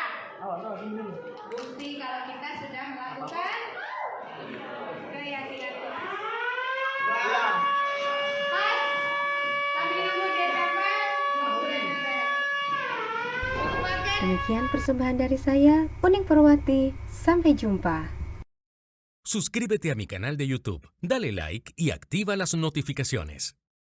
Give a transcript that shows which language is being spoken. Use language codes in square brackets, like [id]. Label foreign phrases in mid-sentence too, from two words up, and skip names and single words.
[id] Bukti kalau kita sudah melakukan keyakinan kelas. Mas, sambil nunggu dia tempel, Demikian persembahan dari saya, Uning Purwati. Sampai jumpa. [es] Suscríbete a mi canal de YouTube, dale like y activa las notificaciones.